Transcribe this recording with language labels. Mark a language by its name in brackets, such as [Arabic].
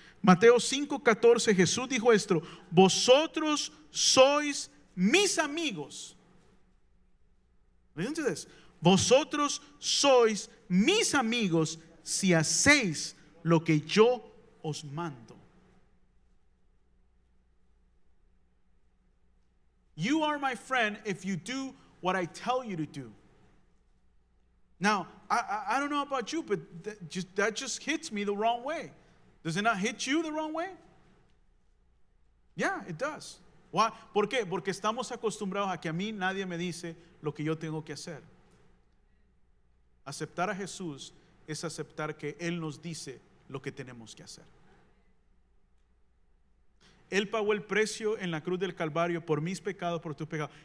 [Spanish] Mateo 5:14, Jesús dijo esto: vosotros sois mis amigos. Entonces, vosotros sois mis amigos si hacéis lo que yo os mando. [English] You are my friend if you do what I tell you to do. Now, I don't know about you, but that just hits me the wrong way. Does it not hit you the wrong way? Yeah, it does. Why? [Spanish] ¿Por qué? Porque estamos acostumbrados a que a mí nadie me dice lo que yo tengo que hacer. Aceptar a Jesús es aceptar que Él nos dice lo que tenemos que hacer. Él pagó el precio en la cruz del Calvario por mis pecados, por tus pecados.